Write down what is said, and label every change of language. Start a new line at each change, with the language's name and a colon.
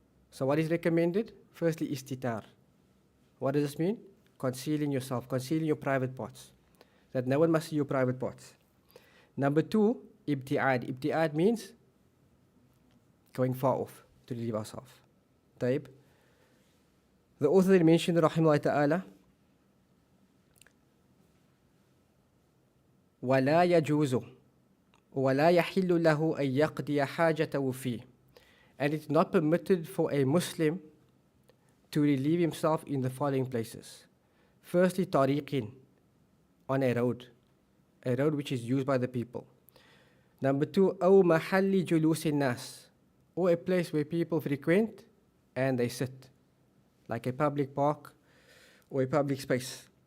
English: So what is recommended? Firstly, istitar. What does this mean? Concealing yourself, concealing your private parts. That no one must see your private parts. Number 2, ibti'ad. Ibti'ad means going far off to relieve ourselves.
Arabic: Taib.
English: The author then mentioned,
Arabic: rahimahullah ta'ala, وَلَا يَجُوزُ وَلَا يَحِلُّ لَهُ أَن يَقْضِيَ حَاجَتَهُ فِيهِ.
English: And it's not permitted for a Muslim to relieve himself in the following places. Firstly, tariqin, on a road which is used by the people. Number 2,
Arabic: أو محل جلوس الناس,
English: or a place where people frequent and they sit, like a public park or a public space.